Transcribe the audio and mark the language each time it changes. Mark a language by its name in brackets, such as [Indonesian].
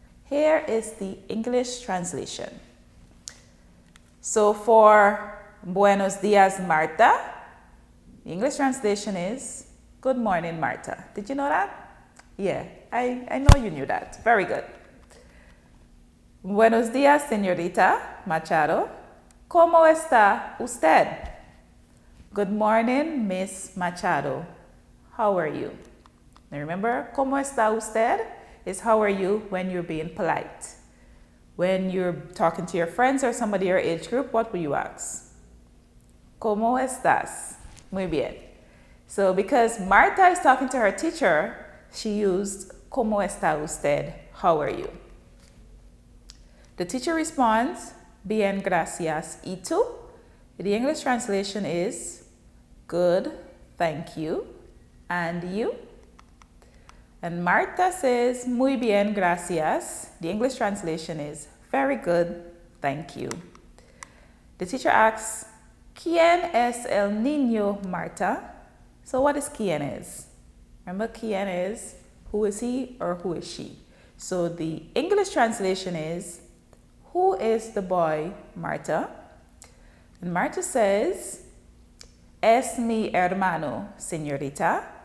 [English] Here is the English translation. So for [Spanish] Buenos días, Marta, [English] the English translation is Good morning, Marta. Did you know that? Yeah, I know you knew that. Very good. [Spanish] Buenos días, señorita Machado. ¿Cómo está usted? [English] Good morning, Miss Machado. How are you? Now remember, [Spanish] ¿cómo está usted? [English] Is how are you when you're being polite. When you're talking to your friends or somebody your age group, what will you ask? [Spanish] ¿Cómo estás? Muy bien. [English] So because Marta is talking to her teacher, she used [Spanish] ¿Cómo está usted? [English] How are you? The teacher responds, [Spanish] Bien, gracias. ¿Y tú? [English] The English translation is good, thank you. And you? And Marta says, [Spanish] Muy bien, gracias. [English] The English translation is very good, thank you. The teacher asks, [Spanish] ¿Quién es el niño, Marta? [English] So what is quién is? Remember, quién is who is he or who is she? So the English translation is, who is the boy, Marta? And Marta says, [Spanish] Es mi hermano, señorita.